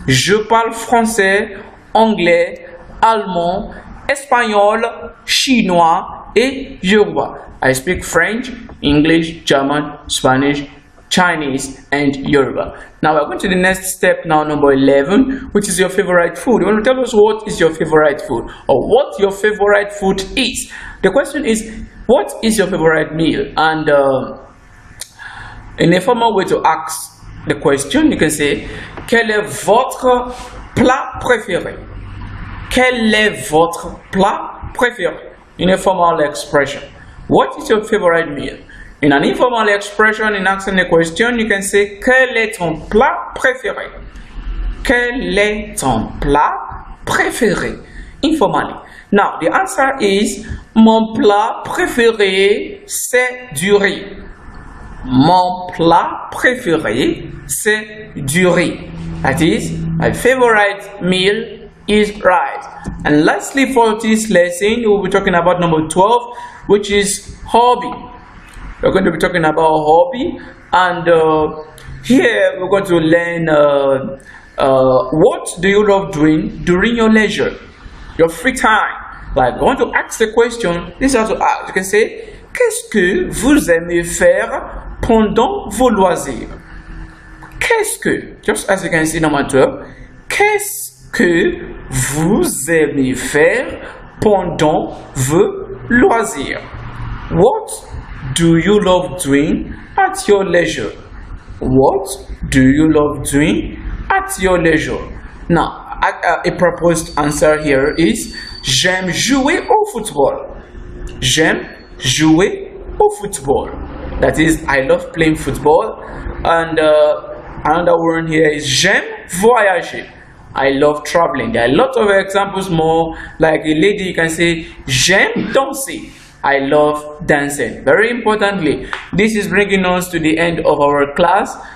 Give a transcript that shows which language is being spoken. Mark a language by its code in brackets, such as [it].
[fr] Je parle français, anglais, allemand, espagnol, chinois, et Yoruba. [en] I speak French, English, German, Spanish, Chinese, and Yoruba. Now we're going to the next step now, number 11, which is your favorite food. You want to tell us what is your favorite food or what your favorite food is. The question is, what is your favorite meal? And in a formal way to ask the question, you can say, [fr] quel est votre plat préféré? Quel est votre plat préféré? [en] In a formal expression, what is your favorite meal? In an informal expression, in asking a question, you can say, [fr] quel est ton plat préféré? Quel est ton plat préféré? [en] Informally. Now, the answer is, [fr] mon plat préféré, c'est du riz. Mon plat préféré, c'est du riz. [en] That is, my favorite meal is rice. And lastly, for this lesson, we'll be talking about number 12, which is hobby. We're going to be talking about hobby, and here we're going to learn what do you love doing during your leisure, your free time. Like, I want to ask the question, this is how to ask. You can say, [fr] qu'est-ce que vous aimez faire pendant vos loisirs? Qu'est-ce que, [en] just as you can see number 12, [fr] qu'est-ce que vous aimez faire pendant vos loisirs? [en] What do you love doing at your leisure? What do you love doing at your leisure? Now, a proposed answer here is, [fr] j'aime jouer au football. J'aime jouer au football. [en] That is, I love playing football. And another word here is, [fr] j'aime voyager. [en] I love traveling. There are a lot of examples more. Like a lady, you can say, [fr] j'aime danser. [en] I love dancing. Very importantly, this is bringing us to the end of our class.